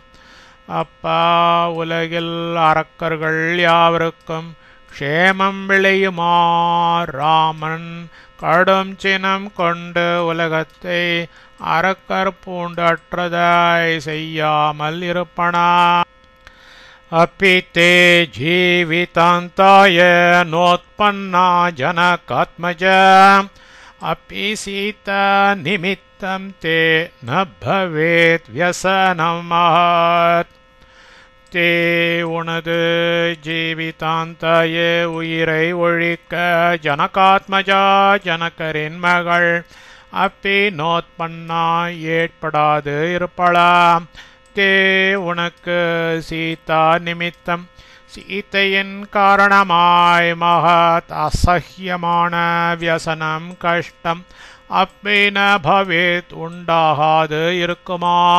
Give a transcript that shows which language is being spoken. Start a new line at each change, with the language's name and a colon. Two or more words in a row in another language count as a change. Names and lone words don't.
Tamil: அப்பா உலகில் அரக்கர்கள் யாவருக்கும் க்ஷேமம் விளையுமா? ராமன் கடும் சினம் கொண்டு உலகத்தை அரக்கர் பூண்டு அற்றதாய் செய்யாமல் இருப்பனாம்.
Sanskrit: अपि ते जीवितान्ताय नोत्पन्ना जनकात्मजा अपि सीता निमित्तं ते न भवेत् व्यसनं महत्.
Tamil: ते உனது ஜீவிதாந்தாய உயிரை ஒழிக்க ஜனகாத்மஜா ஜனகரின் மகள்
Sanskrit: अपि नोत्पन्ना
Tamil: ஏற்படாது இருப்பலாம். தே உனக்கு
Sanskrit: सीता निमित्तं
Tamil: சீதையின் காரணமாய் மகத் அசஹ்யமான வியசனம் கஷ்டம்
Sanskrit: अपि न भवेत्
Tamil: உண்டாகாது இருக்குமா?